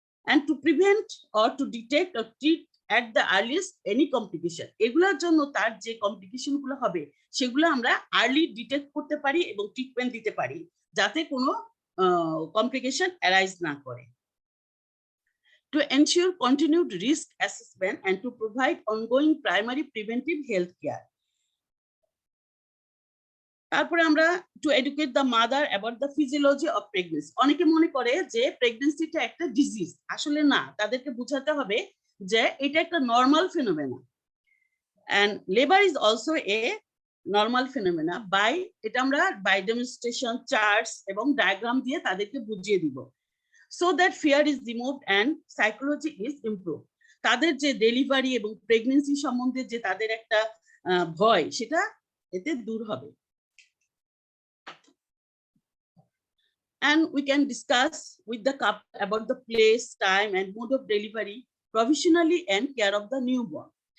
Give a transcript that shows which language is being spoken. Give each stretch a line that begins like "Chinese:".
English: And to prevent or to detect or treat at the earliest any complication.
Bangla: এগুলোর জন্য তার যে complication গুলো হবে সেগুলো আমরা আর্লি ডিটেক্ট করতে পারি এবং ট্রিটমেন্ট দিতে পারি যাতে কোনো কমপ্লিকেশন অ্যারাইজ না করে।
English: To ensure continued risk assessment and to provide ongoing primary preventive health care.
Bangla: তারপরে আমরা
English: to educate the mother about the physiology of pregnancy.
Bangla: অনেকে মনে করে যে প্রেগন্যান্সিটা একটা ডিজিজ, আসলে না, তাদেরকে বোঝাতে হবে যে এটা একটা normal ফিনোমেনা
English: and labor is also a normal phenomena by
Bangla: এটা আমরা
English: by demonstration, charts
Bangla: এবং ডায়াগ্রাম দিয়ে তাদেরকে বুঝিয়ে দিব
English: so that fear is removed and psychology is improved.
Bangla: তাদের যে ডেলিভারি এবং প্রেগন্যান্সি সম্বন্ধে যে তাদের একটা ভয় সেটা এতে দূর হবে।
English: And we can discuss with the couple about the place, time and mode of delivery provisionally and care of the newborn.